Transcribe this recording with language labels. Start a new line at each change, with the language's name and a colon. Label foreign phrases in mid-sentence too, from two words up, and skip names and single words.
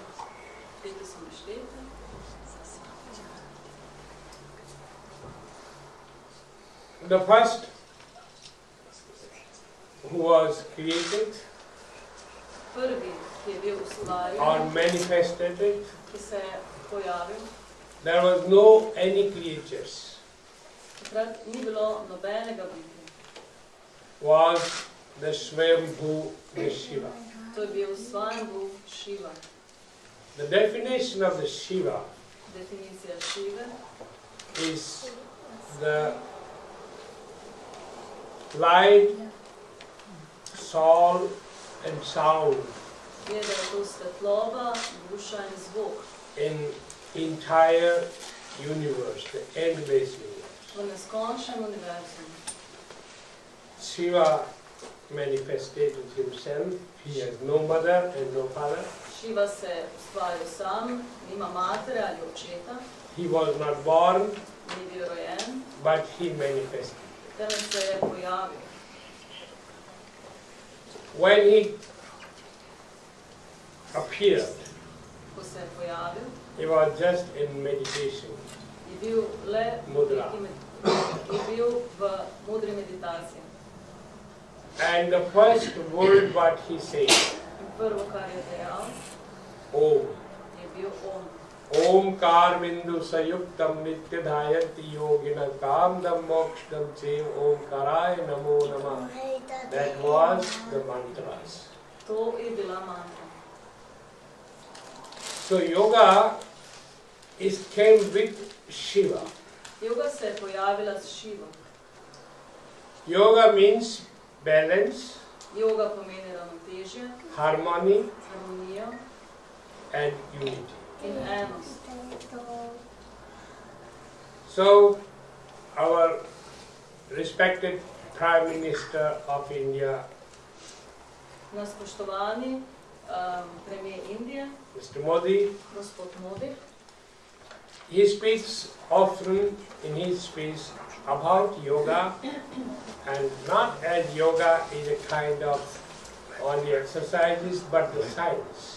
Slovenian: tete so naštete.
English: The first who was created
Slovenian: Prvi, ki je bil
English: or
Slovenian: ustvarjen,
English: manifested,
Slovenian: ki se je pojavil,
English: there was no any creatures,
Slovenian: takrat ni bilo nobenega bitja.
English: was the Swayambhu, the Shiva.
Slovenian: To je bil Svayambhu Shiva.
English: The definition of the Shiva
Slovenian: Definicija Šive
English: is the light, soul and sound
Slovenian: je, da je to svetloba, duša in zvok
English: in entire universe, the endless universe.
Slovenian: v neskončnem univerzumu.
English: Shiva manifested himself. He has no mother and no father.
Slovenian: Šiva se ustvaril sam, nima matere ali očeta,
English: He was not born,
Slovenian: ni bil rojen,
English: but he manifested.
Slovenian: temveč se je pojavil.
English: When he appeared,
Slovenian: Ko se je pojavil,
English: he was just in meditation.
Slovenian: je bil le Mudra. je bil v modri meditaciji.
English: And the first word what he said,
Slovenian: In prvo, kar je dejal, Om. je bil Om.
Sanskrit: ओंकार बिन्दु संयुक्तं नित्यध्यायन्ति योगिनः कामदं मोक्षदं चैव ओंकाराय नमो नमः.
English: That was the mantras.
Slovenian: To je bila mantra.
English: So yoga came with Shiva.
Slovenian: Yoga se je pojavila s Šivo.
English: Yoga means balance,
Slovenian: Yoga pomeni ravnotežje,
English: harmony
Slovenian: harmonijo
English: and unity.
Slovenian: in enost.
English: So our respected Prime Minister of India,
Slovenian: Na spoštovani premijer Indije,
English: Mr. Modi,
Slovenian: gospod Modi,
English: he speaks often in his speech about yoga, and not as yoga is a kind of only exercises, but the science.